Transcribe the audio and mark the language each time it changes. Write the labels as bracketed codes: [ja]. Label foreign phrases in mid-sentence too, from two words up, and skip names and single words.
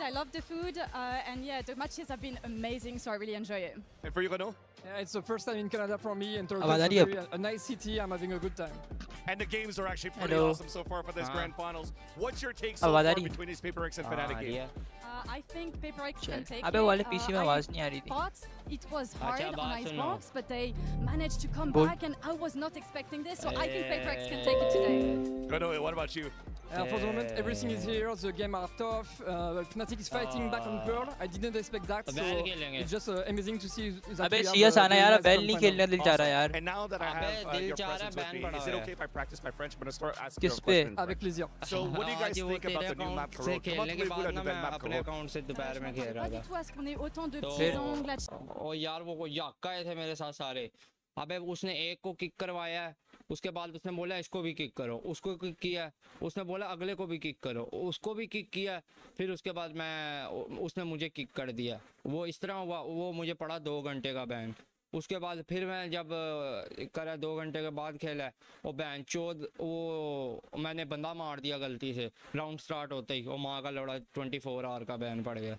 [en] I love the food, and yeah, the matches have been amazing, so I really enjoy it. And for you, Renaud? Yeah, it's the first time in Canada for me, and Toronto is a nice city. I'm having a good time. And the games are actually pretty awesome so far for this grand finals. What's your take so far between these PaperX and Fnatic games? I think PaperX can take [hi] अबे वाले पीछे में आवाज नहीं आ रही थी. [en] thought it was hard on Icebox, but they managed to come back, and I was not expecting this, so I think PaperX can take it today. Renaud, what about you? For the moment, everything is here. The game are tough. Fnatic is fighting back on Pearl. I didn't expect that, so it's just amazing to see that [hi] अबे CS आना यार, बैल नहीं खेलने दिल चाह रहा यार. [en] And now that I have your presence with me, is it okay if I practice my French? I'm going to start asking you [hi] किस पे? [en] questions. [fr] Avec plaisir. [en] So what do you guys think about the new map Corot? [fr] Comment voulez-vous la nouvelle map Corot? [hi] अकाउंट से दोपहर में खेल रहा [fr] Pas du tout à ce qu'on ait autant de [hi] तो [fr] petits angles. [hi] ओ यार वो याक्का थे मेरे साथ सारे. अबे उसने एक को किक करवाया है, उसके बाद उसने बोला इसको भी किक करो, उसको किक किया, उसने बोला अगले को भी किक करो, उसको भी किक किया, फिर उसके बाद उसने मुझे किक कर दिया. वो इस तरह हुआ, वो मुझे पड़ा 2 घंटे का बैन. उसके बाद फिर मैं जब करा 2 घंटे के बाद खेला, वो बैन चोद, वो मैंने बंदा मार दिया गलती से राउंड स्टार्ट होते ही, वो माँ का लौड़ा 24 आवर का बैन पड़ गया.